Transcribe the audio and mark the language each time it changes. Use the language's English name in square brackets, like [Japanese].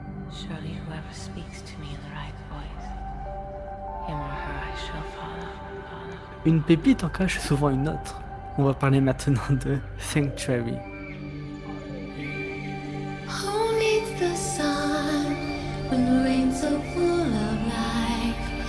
[English] Surely whoever speaks to me in the right voice, him or her I shall follow. [French] Une pépite en cache souvent une autre. On va parler maintenant de Sanctuary. [English] Who needs the sun when the rain's so full of life?